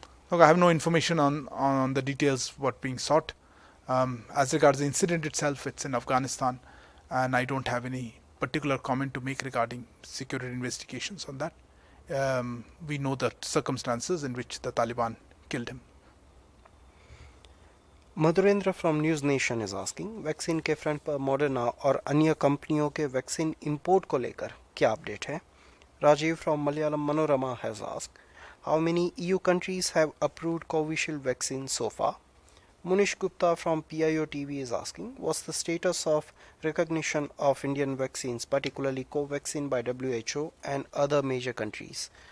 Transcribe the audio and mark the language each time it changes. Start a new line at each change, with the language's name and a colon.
English: Look, I have no information on the details what being sought. As regards the incident itself, it's in Afghanistan, and I don't have any particular comment to make regarding security investigations on that. We know the circumstances in which the Taliban killed him.
Hindi: Madhurendra
English: from News Nation is asking,
Hindi: vaccine के front पर Moderna और अन्य कंपनियों के vaccine import को लेकर क्या update है?
English: Rajiv from Malayalam Manorama has asked, how many EU countries have approved Covishield vaccine so far? Munish Gupta from PIO TV is asking, what's the status of recognition of Indian vaccines, particularly Covaxin by WHO and other major countries?